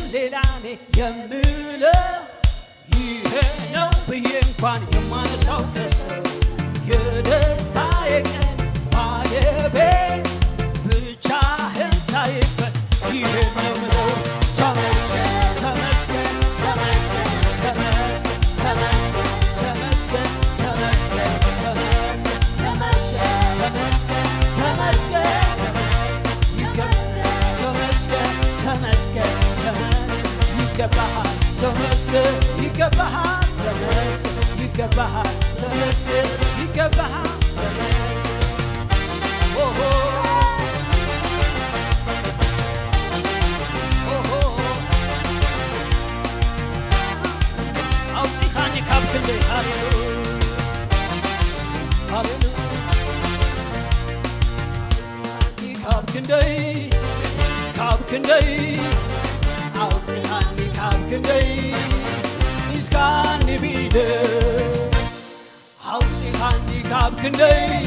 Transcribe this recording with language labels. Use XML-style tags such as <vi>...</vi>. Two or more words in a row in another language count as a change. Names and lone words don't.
<am>ሌላ እኔ የምለው ይሄ ነው ብዬ እንኳን የማነሳው ከሰው የደስታዬ ቀን ባለቤት ብቻህን ታይበት ይሄ ነው ምለው ተመስገን ተመስገን ተመስገን ተመስገን ተመስገን ተመስገን ተመስገን ተመስገን ተመስገን ተመስገን ይገባሃል ተመስገን ይገባሃል ተመስገን ይገባሃል ተመስገን ይገባሃል ተመስገን ኦሆ ኦሆ</am> <ti>አውጪካኒ ካብ ክንደይ ሃሌሉያ ሃሌሉያ ካብ ክንደይ አውፂኻኒ ካብ ክንደይ ሒዝካኒ ብኢደይ ኣውፂኻኒ ካብ ክንደይ</ti>